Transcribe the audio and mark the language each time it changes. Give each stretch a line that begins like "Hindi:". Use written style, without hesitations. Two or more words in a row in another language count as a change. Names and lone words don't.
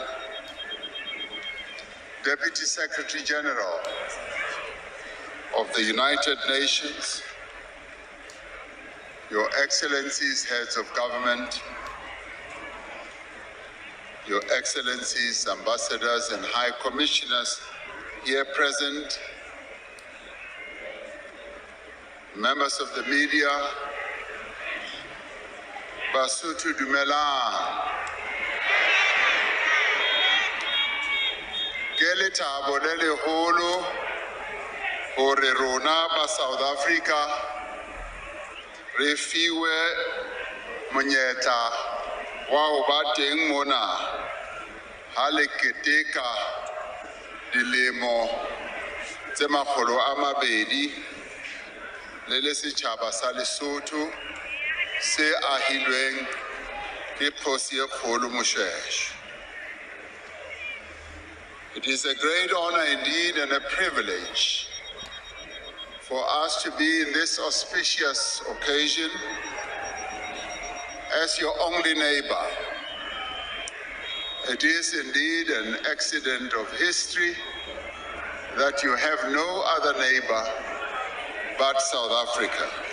English: Deputy Secretary General of the United Nations, Your Excellencies, Heads of Government, Your Excellencies, Ambassadors and High Commissioners here present, members of the media,
Southern Sotho: Basotho dumelang. Ke lethabo le leholo hore rona ba South Africa re fiwe monyetla wa ho ba teng mona ha le keteka dilemo tse 200 le setjhaba sa Lesotho se ahilweng ke Kgosi e Kgolo Moshweshwe.
English: It is a great honor indeed and a privilege for us to be in this auspicious occasion as your only neighbor. It is indeed an accident of history that you have no other neighbor but South Africa.